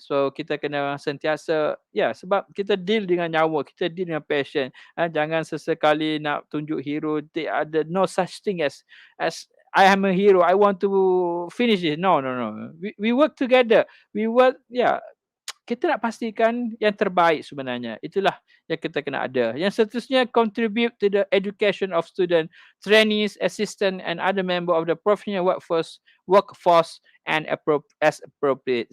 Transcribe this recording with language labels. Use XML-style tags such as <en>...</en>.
<ms>So kita kena sentiasa, sebab kita deal dengan nyawa, kita deal dengan patient. Jangan sesekali nak tunjuk hero. Ada</ms> <en>no such thing as I am a hero, I want to finish it. No. We work together. We work,</en> <ms>kita nak pastikan yang terbaik sebenarnya. Itulah yang kita kena ada. Yang seterusnya,</ms> <en>contribute to the education of student, trainees, assistant and other member of the professional workforce and as appropriate.</en>